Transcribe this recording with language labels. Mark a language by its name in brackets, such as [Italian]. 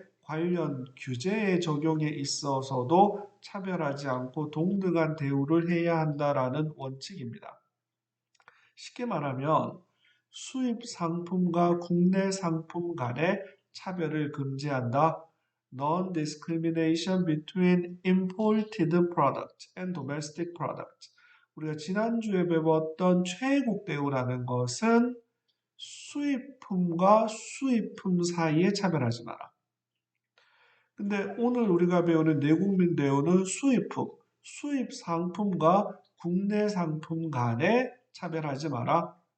[Korean] 관련 규제의 적용에 있어서도 차별하지 않고 동등한 대우를 해야 한다라는 원칙입니다. 쉽게 말하면 수입 상품과 국내 상품 간의 차별을 금지한다. [English] Non-discrimination between imported product and domestic product. [Korean] 우리가 지난주에 배웠던 최애국 대우라는 것은 수입품과 수입품 사이에 차별하지 마라. 근데 오늘 우리가 배우는 내국민 대우는 수입품, 수입 상품과 국내 상품 간에 차별하지 마라.